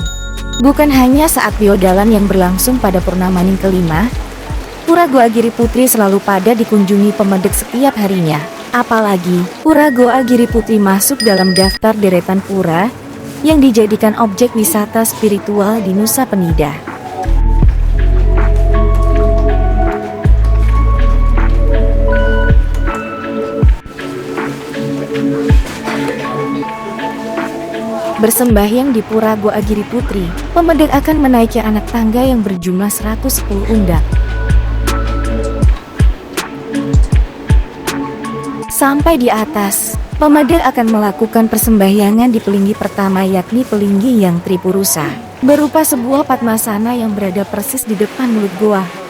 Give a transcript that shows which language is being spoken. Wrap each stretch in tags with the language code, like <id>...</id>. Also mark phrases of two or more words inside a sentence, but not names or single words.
<id>Bukan hanya saat biodalan yang berlangsung pada Purnamaning kelima, Pura Goa Giri Putri selalu pada dikunjungi pemedek setiap harinya. Apalagi, Pura Goa Giri Putri masuk dalam daftar deretan pura yang dijadikan objek wisata spiritual di Nusa Penida. Bersembahyang di Pura Goa Giri Putri, pemedek akan menaiki anak tangga yang berjumlah 110 undak. Sampai di atas, pemedek akan melakukan persembahyangan di pelinggi pertama yakni pelinggi yang Tripurusa, berupa sebuah padmasana yang berada persis di depan mulut goa.</id>